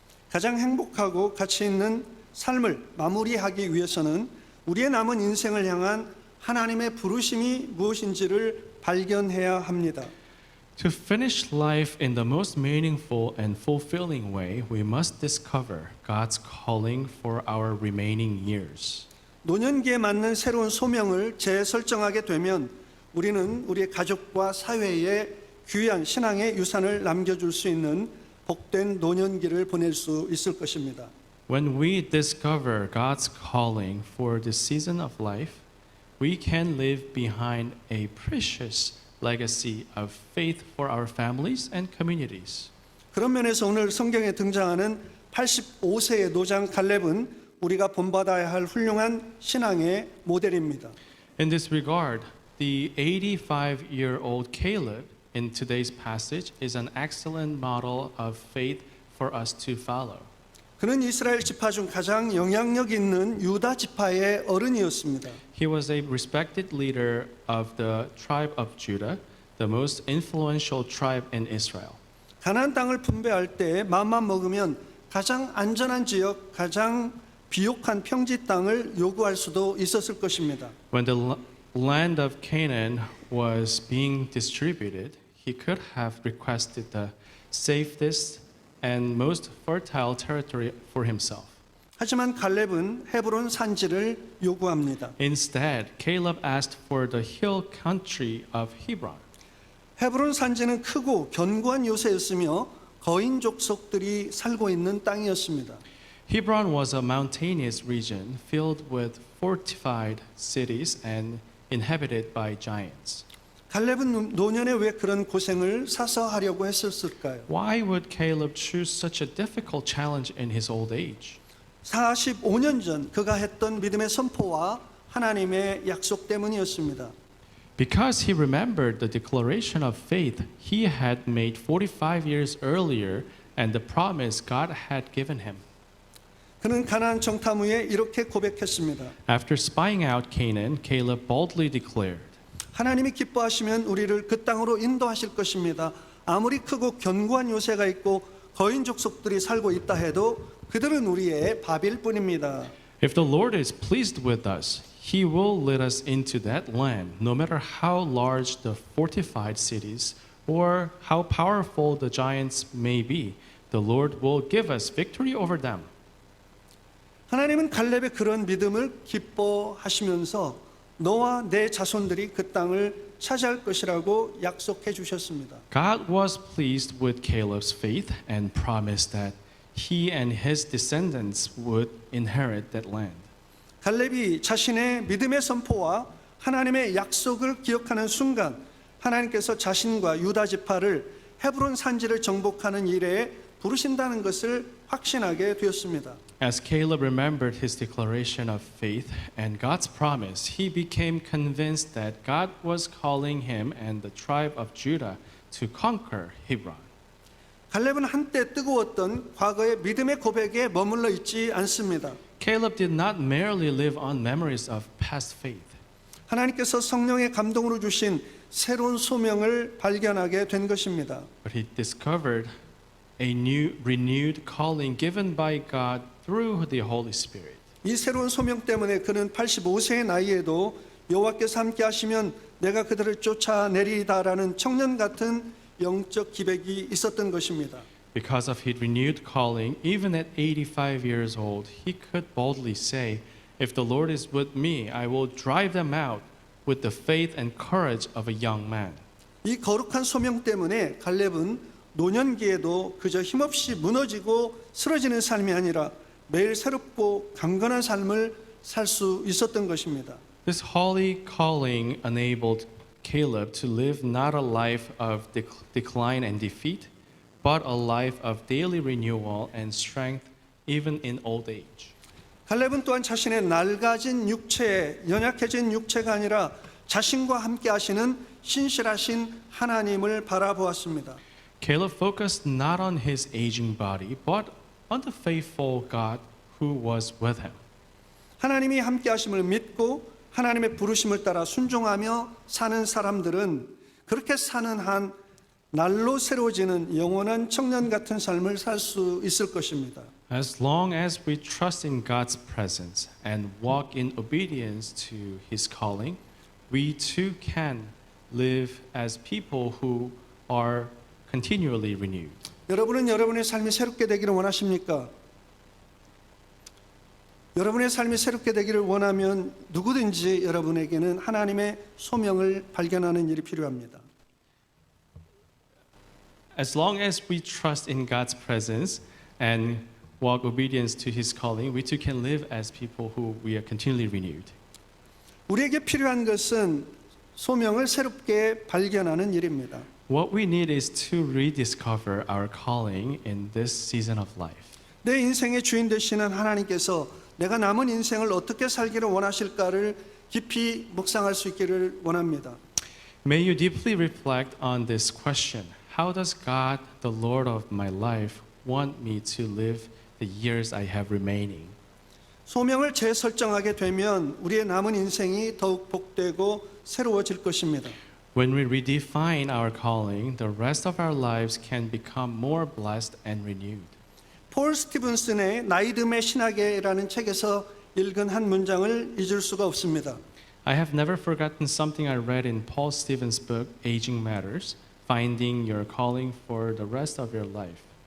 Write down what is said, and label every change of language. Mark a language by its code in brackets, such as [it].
[ko] 가장 행복하고 가치 있는 삶을 마무리하기 위해서는 우리의 남은 인생을 향한 하나님의 부르심이 무엇인지를 발견해야 합니다. [en] To finish life in the most meaningful and fulfilling way, we must discover God's calling for our remaining years. [ko] 노년기에 맞는 새로운 소명을 재설정하게 되면 우리는 우리의 가족과 사회에 귀한 신앙의 유산을 남겨줄 수 있는 복된 노년기를 보낼 수 있을 것입니다. [en] When we discover God's calling for this season of life, we can leave behind a precious legacy of faith for our families and communities. [ko] 그런 면에서 오늘 성경에 등장하는 85세의 노장 갈렙은 우리가 본받아야 할 훌륭한 신앙의 모델입니다. [en] In this regard, the 85-year-old Caleb in today's passage is an excellent model of faith for us to follow. [ko] 그는 이스라엘 지파 중 가장 영향력 있는 유다 지파의 어른이었습니다. [en] He was a respected leader of the tribe of Judah, the most influential tribe in Israel. [ko] 가나안 땅을 분배할 때 마음만 먹으면 가장 안전한 지역, 가장 비옥한 평지 땅을 요구할 수도 있었을 것입니다. [en] When the land of Canaan was being distributed, he could have requested the safest and most fertile territory for himself. [ko] 하지만 갈렙은 헤브론 산지를 요구합니다. [en] Instead, Caleb asked for the hill country of Hebron. [ko] 헤브론 산지는 크고 견고한 요새였으며 거인 족속들이 살고 있는 땅이었습니다. [en] Hebron was a mountainous region filled with fortified cities and inhabited by giants. [ko] 갈렙은 노년에 왜 그런 고생을 사서 하려고 했었을까요? [en] Why would Caleb choose such a difficult challenge in his old age? [ko] 45년 전 그가 했던 믿음의 선포와 하나님의 약속 때문이었습니다. [en] Because he remembered the declaration of faith he had made 45 years earlier and the promise God had given him. [ko] 그는 가나안 정탐 후에 이렇게 고백했습니다. [en] After spying out Canaan, Caleb boldly declared, [ko] 하나님이 기뻐하시면 우리를 그 땅으로 인도하실 것입니다. 아무리 크고 견고한 요새가 있고 거인 족속들이 살고 있다 해도 그들은 우리의 밥일 뿐입니다. [en] If the Lord is pleased with us, He will lead us into that land, no matter how large the fortified cities or how powerful the giants may be. The Lord will give us victory over them. [ko] 하나님은 갈렙의 그런 믿음을 기뻐하시면서 너와 내 자손들이 그 땅을 차지할 것이라고 약속해 주셨습니다. [en] God was pleased with Caleb's faith and promised that he and his descendants would inherit that land. [ko] 갈렙이 자신의 믿음의 선포와 하나님의 약속을 기억하는 순간 하나님께서 자신과 유다 지파를 헤브론 산지를 정복하는 일에 부르신다는 것을 확신하게 되었습니다. [en] As Caleb remembered his declaration of faith and God's promise, he became convinced that God was calling him and the tribe of Judah to conquer Hebron. [ko] 갈렙은 한때 뜨거웠던 과거의 믿음의 고백에 머물러 있지 않습니다. [en] Caleb did not merely live on memories of past faith. [ko] 하나님께서 성령의 감동으로 주신 새로운 소명을 발견하게 된 것입니다. [en] But he discovered a new, renewed calling given by God through the Holy Spirit. [ko] 이 새로운 소명 때문에 그는 85세의 나이에도 여호와께서 함께 하시면 내가 그들을 쫓아내리다라는 청년 같은 영적 기백이 있었던 것입니다. [en] Because of his renewed calling, even at 85 years old, he could boldly say, "If the Lord is with me, I will drive them out with the faith and courage of a young man." [ko] 이 거룩한 소명 때문에 갈렙은 노년기에도 그저 힘없이 무너지고 쓰러지는 삶이 아니라 매일 새롭고 강건한 삶을 살 수 있었던 것입니다. [en] This holy calling enabled Caleb to live not a life of decline and defeat, but a life of daily renewal and strength even in old age. [ko] 갈렙은 또한 자신의 낡아진 육체, 연약해진 육체가 아니라 자신과 함께 하시는 신실하신 하나님을 바라보았습니다. [en] Caleb focused not on his aging body, but on the faithful God who was with him. [ko] 하나님이 함께 하심을 믿고 하나님의 부르심을 따라 순종하며 사는 사람들은 그렇게 사는 한 날로 새로워지는 영원한 청년 같은 삶을 살 수 있을 것입니다. [en] As long as we trust in God's presence and walk in obedience to his calling, we too can live as people who are continually renewed. [ko] 여러분은 여러분의 삶이 새롭게 되기를 원하십니까? 여러분의 삶이 새롭게 되기를 원하면 누구든지 여러분에게는 하나님의 소명을 발견하는 일이 필요합니다. [en] As long as we trust in God's presence and walk obedience to his calling, we too can live as people who we are continually renewed. [ko] 우리에게 필요한 것은 소명을 새롭게 발견하는 일입니다. [en] What we need is to rediscover our calling in this season of life. [ko] 내 인생의 주인 되시는 하나님께서 내가 남은 인생을 어떻게 살기를 원하실까를 깊이 묵상할 수 있기를 원합니다. [en] May you deeply reflect on this question. How does God, the Lord of my life, want me to live the years I have remaining? [ko] 소명을 재설정하게 되면 우리의 남은 인생이 더욱 복되고 새로워질 것입니다. [en] When we redefine our calling, the rest of our lives can become more blessed and renewed. [ko] 폴 스티븐슨의 나이듦의 신학에라는 책에서 읽은 한 문장을 잊을 수가 없습니다. [en] I have never forgotten something I read in Paul Stevens' book, Aging Matters, Finding Your Calling for the Rest of Your Life.